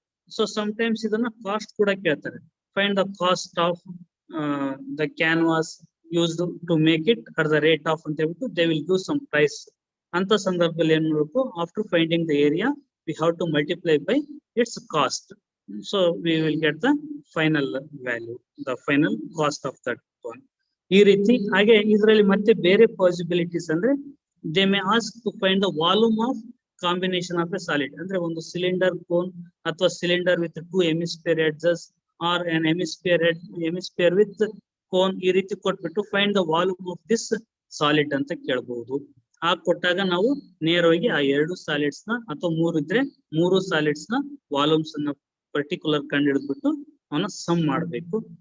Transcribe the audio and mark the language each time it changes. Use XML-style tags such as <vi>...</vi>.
<en>so sometimes</en> <kn>ಇದನ್ನ cost ಕೂಡ ಕೇಳ್ತಾರೆ.</kn> <en>find the cost of the canvas used to make it at the rate of</en> <kn>ಅಂತ ಹೇಳ್ಬಿಟ್ಟು</kn> <en>They will give some price.</en> <kn>ಅಂತ ಸಂದರ್ಭದಲ್ಲಿ ಏನ್ ಮಾಡಬೇಕು,</kn> <en>After finding the area we have to multiply by its cost. So we will get the final value, the final cost of that one.</en> <kn>ಈ ರೀತಿ ಹಾಗೆ ಇದರಲ್ಲಿ ಮತ್ತೆ ಬೇರೆ ಪಾಸಿಬಿಲಿಟೀಸ್ ಅಂದ್ರೆ</kn> <en>they may ask to find the volume of combination of a solid. ಅಂದ್ರೆ ಒಂದು cylinder cone ಅಥವಾ cylinder with 2 hemisphere edges or an hemisphere with cone</en> <kn>ಈ ರೀತಿ ಕೊಟ್ಬಿಟ್ಟು</kn> <en>find the volume of this solid</en> <kn>ಅಂತ ಕೇಳಬಹುದು. ಆ ಕೊಟ್ಟಾಗ ನಾವು ನೇರವಾಗಿ ಆ 2 ಸಾಲಿಡ್ಸ್ ನ ಅಥವಾ 3 ಇದ್ರೆ 3 ಸಾಲಿಡ್ಸ್ ನ ವಾಲ್ಯೂಮ್ಸ್ ಅನ್ನ ಪರ್ಟಿಕ್ಯುಲರ್ ಕಂಡು ಹಿಡಿದ್ಬಿಟ್ಟು ಅವನ್ನ ಸಮ್ ಮಾಡಬೇಕು.</kn>